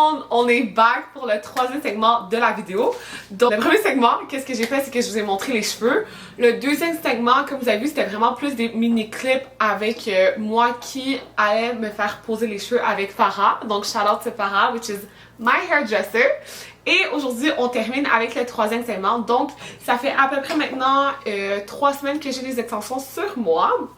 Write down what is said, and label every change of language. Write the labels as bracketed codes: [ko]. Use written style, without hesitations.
[fr] On est back pour le troisième segment de la vidéo. Donc, le premier segment, qu'est-ce que j'ai fait, c'est que je vous ai montré les cheveux. Le deuxième segment, comme vous avez vu, c'était vraiment plus des mini-clips avec moi qui allait me faire poser les cheveux avec Farah. [en] Donc, shout out to Farah, which is my hairdresser. [fr] Et aujourd'hui, on termine avec le troisième segment. Donc, ça fait à peu près maintenant 3 semaines que j'ai les extensions sur moi.